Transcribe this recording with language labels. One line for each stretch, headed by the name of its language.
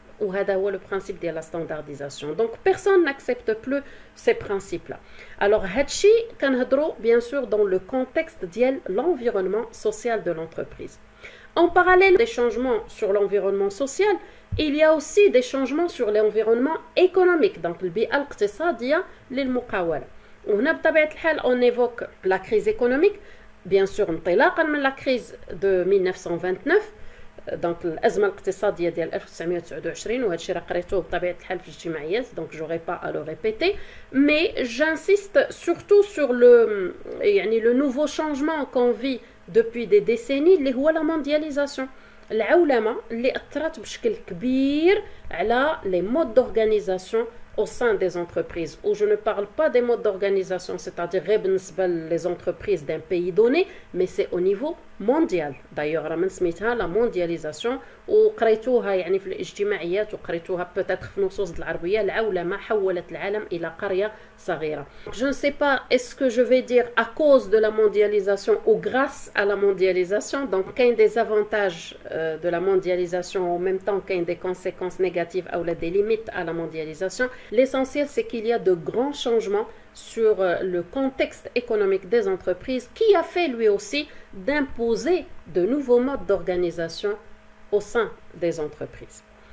Arabic: وهذا هو
French: le principe de la standardisation. Donc personne n'accepte plus ces principes-là. Alors
Arabic: هادشي كنهضروا
French: bien sûr dans le contexte
Arabic: ديال
French: l'environnement social de l'entreprise. En parallèle des changements sur l'environnement social, il y a aussi des changements sur l'environnement économique.
Arabic: Donc البيئة الاقتصادية للمقاولة. وهنا بطبيعة الحال
French: on évoque la crise économique, bien sûr
Arabic: انطلاقا من
French: la crise de 1929.
Arabic: دونك الازمه الاقتصاديه ديال 1929 وهذا الشيء راه قريتوه بطبيعه الحال في الاجتماعيات دونك
French: j'aurais pas à le répéter, mais j'insiste surtout sur le
Arabic: يعني
French: le nouveau changement qu'on vit depuis des décennies
Arabic: اللي هو
French: la mondialisation,
Arabic: العولمه اللي اثرت بشكل كبير على
French: les modes d'organisation au sein des entreprises, où je ne parle pas des modes d'organisation, c'est-à-dire les entreprises d'un pays donné, mais c'est au niveau mondial. D'ailleurs,
Arabic: راه من سميتها la mondialisation وقريتوها يعني في الاجتماعيات وقريتوها
French: peut-être
Arabic: في نصوص العربية. العولمة حولت العالم إلى قرية صغيرة.
French: Je ne sais pas est-ce que je vais dire à cause de la mondialisation ou grâce à la mondialisation. Donc, qu'un des avantages de la mondialisation en même temps qu'un des conséquences négatives ou des limites à la mondialisation. L'essentiel, c'est qu'il y a de grands changements sur le contexte économique des entreprises qui a fait lui aussi d'imposer de nouveaux modes d'organisation au sein des entreprises.